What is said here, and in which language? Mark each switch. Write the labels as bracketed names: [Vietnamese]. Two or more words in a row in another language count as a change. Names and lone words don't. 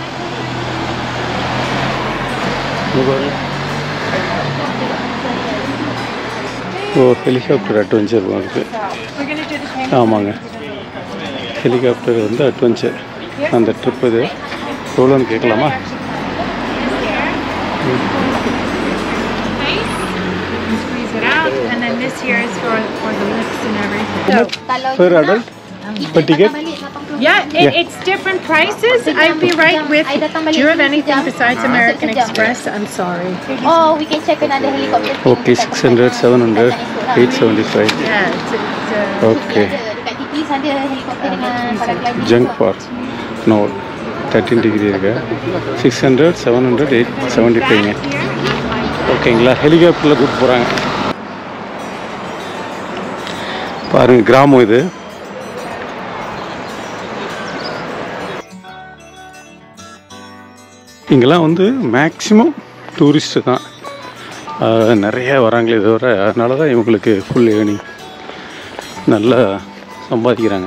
[Tamil] ஓ [English] helicopter adventure [Tamil] இருக்குது. ஆமாங்க, ஹெலிகாப்டர் வந்து அட்வென்ச்சர் அந்த ட்ரிப் இது எவ்வளோன்னு கேட்கலாமா? [English] Per adult? Per ticket? It's different prices. I'll be right with you. Do you have anything besides American Express? I'm sorry. Oh, we can check another helicopter. Okay, 600, 700, 875. Yeah, Okay. [Malay] Dekat TP ada helikopter dengan paragliding. [English] Junk park. No, 13 degree இருக்கு. 600, 700, 875. [Tamil] ஓகேங்களா? ஹெலிகாப்டரில் கூப்பிட்டு போகிறாங்க. பாருங்கள், கிராமம் இது. இங்கெல்லாம் வந்து [English] maximum tourist [Tamil] தான் நிறைய வராங்களே தவிர, அதனால தான் இவங்களுக்கு [English] full earning [Tamil] நல்லா சம்பாதிக்கிறாங்க.